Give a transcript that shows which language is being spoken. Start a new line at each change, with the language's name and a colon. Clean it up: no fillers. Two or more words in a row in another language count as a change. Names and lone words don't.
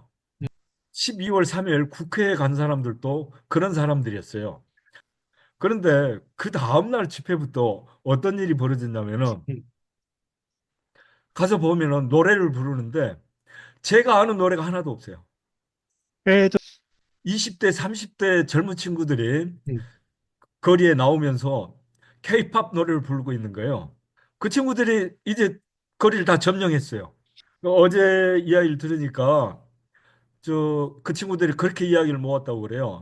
Korean: 12월 3일 국회에 간 사람들도 그런 사람들이었어요. 그런데 그 다음날 집회부터 어떤 일이 벌어졌냐면은 음. 가서 보면은 노래를 부르는데 제가 아는 노래가 하나도 없어요. えーと、 20대, 30대 젊은 친구들이 うん。 거리에 나오면서 케이팝 노래를 부르고 있는 거예요. 그 친구들이 이제 거리를 다 점령했어요. 어제 이야기를 들으니까 그 친구들이 그렇게 이야기를 모았다고 그래요.